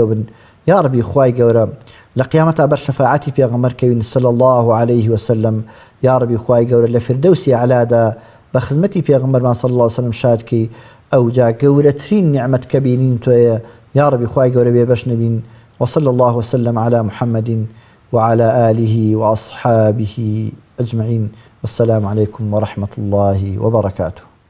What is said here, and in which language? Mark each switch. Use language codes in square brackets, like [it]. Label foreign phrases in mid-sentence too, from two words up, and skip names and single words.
[ckb] بن [ar] یا ربی [ckb] خوای گەورە لە قیامەتا بەر شەفاعەتی پێغەمبەر کەوین [ar] صلی الله عليه وسلم یا ربی [ckb] خوای گەورە لە فردەوسی عەلادا بە خزمەتی پێغەمبەرمان [ar] صلی الله عليه وسلم [ckb] شادکەی ئەو جا گەورەترین نیعمەت کە بینین تۆیە [ar] یا ربی [ckb] خوای گەورە بێبەش نەبین [ar] وصلى الله وسلم على محمد وعلى آله وأصحابه أجمعين والسلام عليكم ورحمة الله وبركاته.